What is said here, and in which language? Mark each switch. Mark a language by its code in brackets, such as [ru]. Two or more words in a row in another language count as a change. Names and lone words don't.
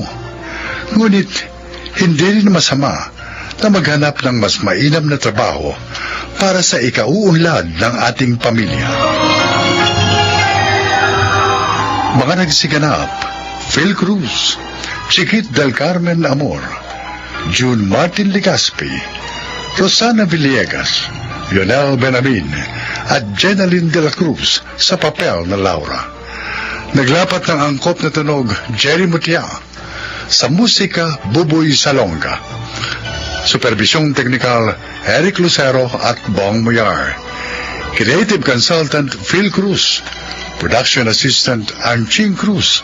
[tl] Ngunit, hindi rin masama na maghanap ng mas mainam na trabaho para sa ikauunlad ng ating pamilya. Mga nagsiganap, Phil Cruz, Chiquit del Carmen Amor, June Martin Ligaspi, Rosana Villegas, Lionel Benamin, at Jenaline de la Cruz sa papel na Laura. Naglapat ng angkop na tunog Jerry Mutia, sa musika Buboy Salonga. Supervisyong teknikal Eric Lucero at Bong Muyar. [en] Creative Consultant Phil Cruz. Production Assistant Anching Cruz.